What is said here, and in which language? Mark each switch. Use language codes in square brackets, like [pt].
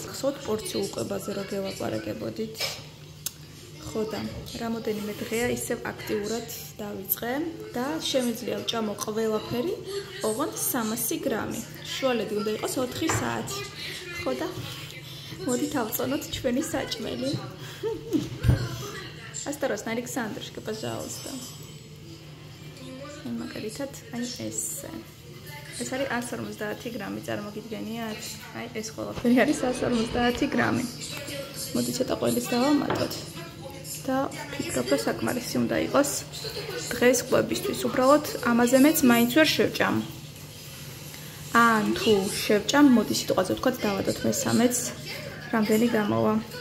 [ka] ხსოვთ პორციულ კვებაზე რო გელაპარაკებოდით. ხოდა, რამოდენიმე დღეა ისევ აქტიურად დავიწყე და შემიძლია ვჭამო ყველაფერი, ოღონდ 300 გრამი. შუალედი უნდა იყოს 4 საათი. ხოდა, მოდით ავწონოთ ჩვენი საჭმელი. [ru] Осторожно, Александрушка, пожалуйста. [ka] მაგალითად, აი ესე. ეს არის 150 გრამი, წარმოგიდგენიათ? აი ეს ყველაფერი არის 150 გრამი. მოდი ცოტა ყველის დავამატოთ. და ფიქრობ, რომ საკმარისი უნდა იყოს დღეს კვებისთვის. უბრალოდ ამაზე მეც მაინც ვერ შევჭამ. ან თუ შევჭამ, მოდი სიტყვაზე ვთქვათ, დავადოთ მესამეც. რამდენი გამოვა?